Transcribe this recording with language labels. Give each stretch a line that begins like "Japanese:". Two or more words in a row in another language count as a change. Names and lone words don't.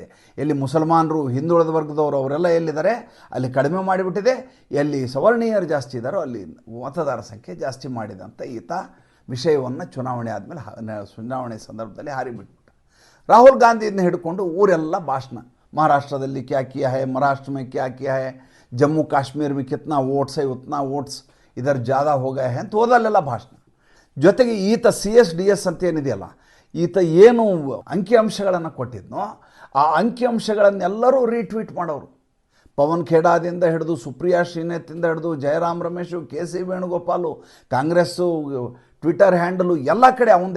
Kannada: ಎಲ್ಲಿ ಮುಸಲ್ಮಾನರು, ಹಿಂದುಳಿದ ವರ್ಗದವರು ಅವರೆಲ್ಲ ಎಲ್ಲಿದ್ದಾರೆ ಅಲ್ಲಿ ಕಡಿಮೆ ಮಾಡಿಬಿಟ್ಟಿದೆ, ಎಲ್ಲಿ ಸವರ್ಣೀಯರು ಜಾಸ್ತಿ ಇದ್ದಾರೋ ಅಲ್ಲಿ ಮತದಾರ ಸಂಖ್ಯೆ ಜಾಸ್ತಿ ಮಾಡಿದೆ ಅಂತ ಈತ ವಿಷಯವನ್ನು ಚುನಾವಣೆ ಆದಮೇಲೆ ಚುನಾವಣೆ ಸಂದರ್ಭದಲ್ಲಿ ಹಾರಿಬಿಟ್ಬಿಟ್ಟ. ರಾಹುಲ್ ಗಾಂಧಿಯನ್ನು ಹಿಡ್ಕೊಂಡು ಊರೆಲ್ಲ ಭಾಷಣ, ಮಹಾರಾಷ್ಟ್ರದಲ್ಲಿ
Hindi: क्या किया है, ಮಹಾರಾಷ್ಟ್ರ में क्या किया है, ಜಮ್ಮು ಕಾಶ್ಮೀರ में कितना वोट्स है, उतना वोट्स इधर ज़्यादा हो गए हैं
Kannada: ಅಂತ ಓದಲ್ಲೆಲ್ಲ ಭಾಷಣ. ಜೊತೆಗೆ ಈತ CSDS ಅಂತ ಏನಿದೆಯಲ್ಲ, ಈತ ಏನು ಅಂಕಿಅಂಶಗಳನ್ನು ಕೊಟ್ಟಿದ್ನೋ ಆ ಅಂಕಿಅಂಶಗಳನ್ನೆಲ್ಲರೂ ರೀಟ್ವೀಟ್ ಮಾಡೋರು. ಪವನ್ ಖೇಡಾದಿಂದ ಹಿಡಿದು ಸುಪ್ರಿಯಾ ಶ್ರೀನಾಥ್ದಿಂದ ಹಿಡಿದು ಜಯರಾಮ್ ರಮೇಶು, KC ವೇಣುಗೋಪಾಲು, ಕಾಂಗ್ರೆಸ್ಸು ಟ್ವಿಟರ್ ಹ್ಯಾಂಡಲು ಎಲ್ಲ ಕಡೆ ಅವಂದೇ.